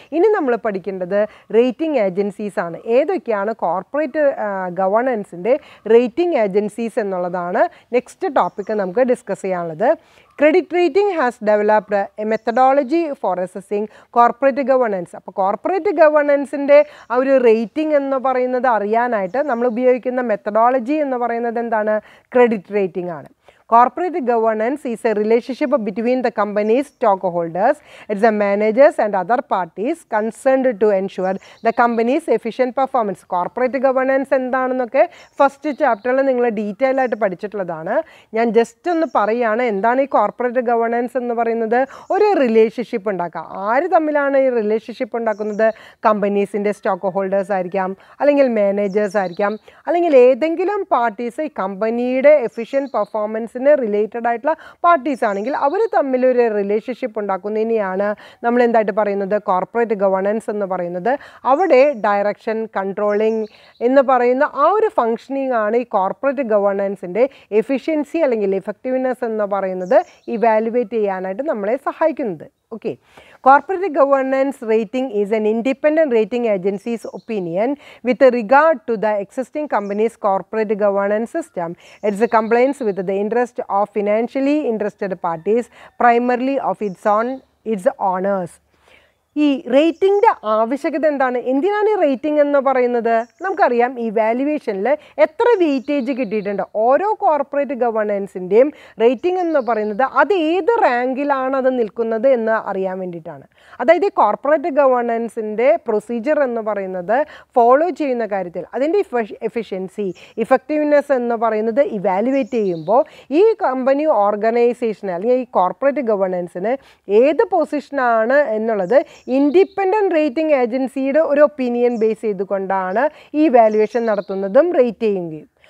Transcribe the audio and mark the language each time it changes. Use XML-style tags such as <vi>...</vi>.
<ml>ഇനി നമ്മൾ പഠിക്കേണ്ടത് റേറ്റിംഗ് ഏജൻസീസ് ആണ്. ഏതൊക്കെയാണ് കോർപ്പറേറ്റ് ഗവേണൻസിൻ്റെ റേറ്റിംഗ് ഏജൻസീസ് എന്നുള്ളതാണ് നെക്സ്റ്റ് ടോപ്പിക്ക് നമുക്ക് ഡിസ്കസ് ചെയ്യാനുള്ളത്.</ml> <en>Credit rating has developed a methodology for assessing corporate governance.</en> <ml>അപ്പോൾ കോർപ്പറേറ്റ് ഗവേണൻസിൻ്റെ ആ ഒരു റേറ്റിംഗ് എന്ന് പറയുന്നത് അറിയാനായിട്ട് നമ്മൾ ഉപയോഗിക്കുന്ന മെത്തഡോളജി എന്ന് പറയുന്നത് എന്താണ്, ക്രെഡിറ്റ് റേറ്റിംഗ് ആണ്.</ml> <en>Corporate governance is a relationship between the company's stockholders, its managers and other parties concerned to ensure the company's efficient performance.</en> <ml>Corporate governance എന്താണെന്നൊക്കെ ഫസ്റ്റ് ചാപ്റ്ററിൽ നിങ്ങൾ ഡീറ്റെയിൽ ആയിട്ട് പഠിച്ചിട്ടുള്ളതാണ്. ഞാൻ ജസ്റ്റ് ഒന്ന് പറയുകയാണ് എന്താണ് ഈ കോർപ്പറേറ്റ് ഗവേണൻസ് എന്ന് പറയുന്നത്. ഒരു റിലേഷൻഷിപ്പ് ഉണ്ടാക്കുക. ആര് തമ്മിലാണ് ഈ റിലേഷൻഷിപ്പ് ഉണ്ടാക്കുന്നത്, കമ്പനീസിൻ്റെ സ്റ്റോക്ക് ഹോൾഡേഴ്സ് ആയിരിക്കാം, അല്ലെങ്കിൽ മാനേജേഴ്സ് ആയിരിക്കാം, അല്ലെങ്കിൽ ഏതെങ്കിലും പാർട്ടീസ് ഈ കമ്പനിയുടെ എഫിഷ്യൻറ്റ് പെർഫോമൻസ് റിലേറ്റഡ് ആയിട്ടുള്ള പാർട്ടീസ് ആണെങ്കിൽ അവർ തമ്മിലൊരു റിലേഷൻഷിപ്പ് ഉണ്ടാക്കുന്നതിനെയാണ് നമ്മൾ എന്തായിട്ട് പറയുന്നത്, കോർപ്പറേറ്റ് ഗവേണൻസ് എന്ന് പറയുന്നത്. അവിടെ ഡയറക്ഷൻ, കൺട്രോളിങ് എന്ന് പറയുന്ന ആ ഒരു ഫങ്ഷനിങ് ആണ് ഈ കോർപ്പറേറ്റ് ഗവേണൻസിൻ്റെ എഫിഷ്യൻസി അല്ലെങ്കിൽ എഫക്റ്റീവ്നെസ് എന്ന് പറയുന്നത് ഇവാലുവേറ്റ് ചെയ്യാനായിട്ട് നമ്മളെ സഹായിക്കുന്നത്.</ml> <en>Okay, corporate governance rating is an independent rating agency's opinion with regard to the existing company's corporate governance system. It is compliance with the interest of financially interested parties, primarily of its owners.</en> <ml>ഈ റേറ്റിംഗിൻ്റെ ആവശ്യകത എന്താണ്, എന്തിനാണ് ഈ rating എന്ന് പറയുന്നത്? നമുക്കറിയാം ഈ വാല്യുവേഷനിൽ എത്ര വെയിറ്റേജ് കിട്ടിയിട്ടുണ്ട്. ഓരോ കോർപ്പറേറ്റ് ഗവേണൻസിൻ്റെയും റേറ്റിംഗ് എന്ന് പറയുന്നത് അത് ഏത് റാങ്കിലാണ് അത് നിൽക്കുന്നത് എന്ന് അറിയാൻ വേണ്ടിയിട്ടാണ്. അതായത് ഈ കോർപ്പറേറ്റ് ഗവേണൻസിൻ്റെ പ്രൊസീജിയർ എന്ന് പറയുന്നത് ഫോളോ ചെയ്യുന്ന കാര്യത്തിൽ അതിൻ്റെ എഫിഷ്യൻസി, ഇഫക്റ്റീവ്നെസ് എന്ന് പറയുന്നത് ഇവാലുവേറ്റ് ചെയ്യുമ്പോൾ ഈ കമ്പനി ഓർഗനൈസേഷന് അല്ലെങ്കിൽ ഈ കോർപ്പറേറ്റ് ഗവേണൻസിന് ഏത് പൊസിഷനാണ് എന്നുള്ളത് ഇൻഡിപെൻഡൻറ്റ് റേറ്റിംഗ് ഏജൻസിയുടെ ഒരു ഒപ്പീനിയൻ ബേസ് ചെയ്തുകൊണ്ടാണ് ഈ വാല്യുവേഷൻ നടത്തുന്നതും റേറ്റ് ചെയ്യുകയും.</ml>